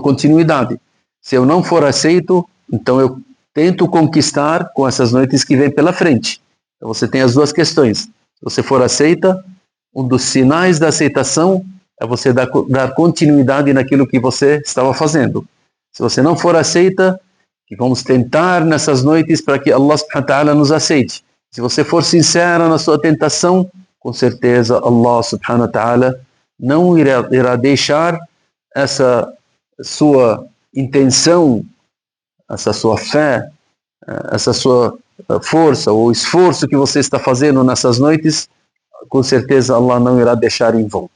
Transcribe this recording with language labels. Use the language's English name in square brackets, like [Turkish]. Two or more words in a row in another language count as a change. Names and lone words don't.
[Portuguese] Se eu não for aceito, então eu tento conquistar com essas noites que vêm pela frente. Então você tem as duas questões. Se você for aceita, um dos sinais da aceitação é você dar continuidade naquilo que você estava fazendo. Se você não for aceita, que vamos tentar nessas noites para que Allah [Arabic] سبحانه وتعالى [Portuguese] nos aceite. Se você for sincera na sua tentação, com certeza Allah [Arabic] سبحانه وتعالى [Portuguese] não irá deixar essa sua intenção, essa sua fé, essa sua força ou esforço que você está fazendo nessas noites, com certeza Allah não irá deixar em vão.